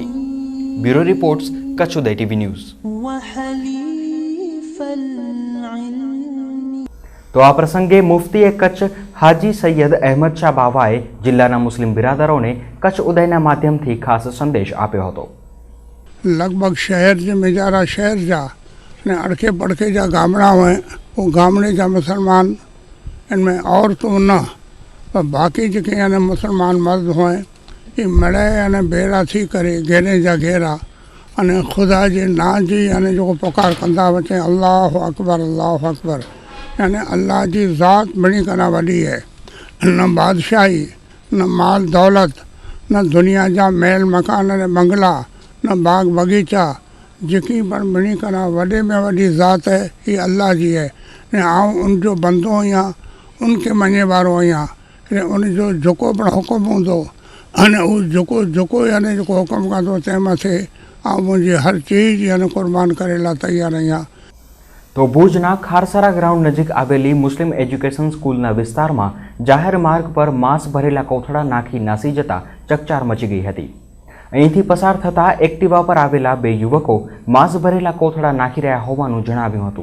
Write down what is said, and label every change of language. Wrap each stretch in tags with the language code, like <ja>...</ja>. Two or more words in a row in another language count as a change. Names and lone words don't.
<en>bureau reports,</en> <gu>કચ્છ ઉદય ટીવી ન્યૂઝ। તો આ પ્રસંગે મુફ્તીએ કચ્છ હાજી સૈયદ અહેમદ શાહ બાવાએ જિલ્લાના મુસ્લિમ બિરાદરોને કચ્છ ઉદયના માધ્યમથી ખાસ સંદેશ આપ્યો હતો।</gu> <kfr>लगभग शहर जे मेजारा शहर जा ने अड़के पड़के जा गामड़ा हुए, वो गामड़े जा मुसलमान इनमें और तो न पर बाकी जेके यानी मुसलमान मर्द हुए ये मड़े यानी बेड़ा थी करे घेरे जा घेरा अने खुदा जे ना जी यानी जो पुकार कंदा बचे</kfr> <ar>الله أكبر</ar> <kfr>यानी अल्लाह जी ज़ात बड़ी कना वॾी है। न बादशाही, न माल दौलत, न दुनिया जा महल मकान ने बंगला, न बाग बगीचा, जेकी पर बड़ी कना वॾे में वॾी ज़ात है ये अल्लाह जी है। ने आऊं उनजो बंदो आहियां, उनके मञे वारो आहियां। उनजो जेको पण हुकुम हूंदो अने उहो जेको यानी जेको हुकुम कंदो तंहिं मथे आऊं मुंहिंजी हर चीज़ यानी कुर्बान करे लाइ तयार आहियां।</kfr> <gu>તો ભુજના ખારસરા ગ્રાઉન્ડ નજીક આવેલી મુસ્લિમ એજ્યુકેશન સ્કૂલના વિસ્તારમાં જાહેર માર્ગ પર માંસ ભરેલા કોથળા નાખી નાસી જતા ચકચાર મચી ગઈ હતી। અહીંથી પસાર થતા એક્ટિવા પર આવેલા 2 યુવકો માંસ ભરેલા કોથળા નાખી રહ્યા હોવાનું જણાવ્યું હતું।</gu>